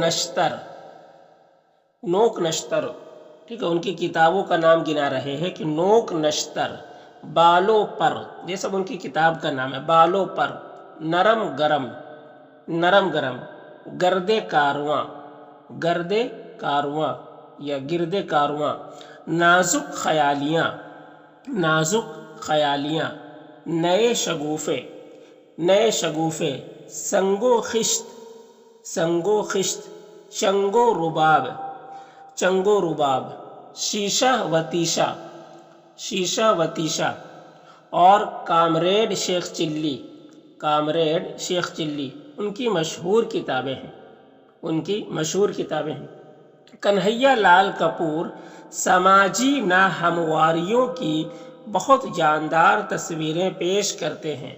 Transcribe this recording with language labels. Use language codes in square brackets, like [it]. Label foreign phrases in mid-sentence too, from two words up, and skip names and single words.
[ur] نوک نشتر نوک نشتر، ٹھیک ہے، ان کی کتابوں کا نام گنا رہے ہیں کہ نوک نشتر، بالوں پر، یہ سب ان کی کتاب کا نام ہے، بالوں پر، نرم گرم، نرم گرم، گرد کارواں، گرد کارواں یا گرد کارواں، نازک خیالیاں، نازک خیالیاں، نئے شگوفے، نئے شگوفے، سنگ و خشت، سنگ و خشت، چنگ و رباب، چنگ و رباب، شیشہ و تیشہ، شیشہ و تیشہ، اور کامریڈ شیخ چلی، کامریڈ شیخ چلی، ان کی مشہور کتابیں ہیں، ان کی مشہور کتابیں ہیں۔ کنہیا لال کپور سماجی ناہمواریوں کی بہت جاندار تصویریں پیش کرتے ہیں۔